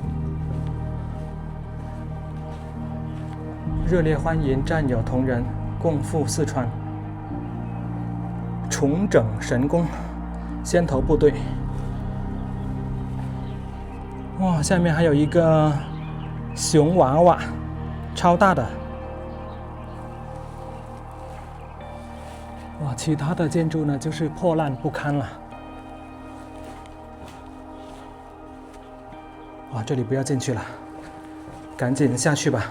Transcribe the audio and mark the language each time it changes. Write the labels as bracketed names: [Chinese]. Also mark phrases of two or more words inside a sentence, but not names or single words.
[Chinese] 熱烈歡迎戰友同仁共赴四川，重整神功，先頭部隊。哇，下面還有一個熊娃娃，超大的。哇，其他的建築呢，就是破爛不堪了。哇，這裡不要進去了，趕緊下去吧。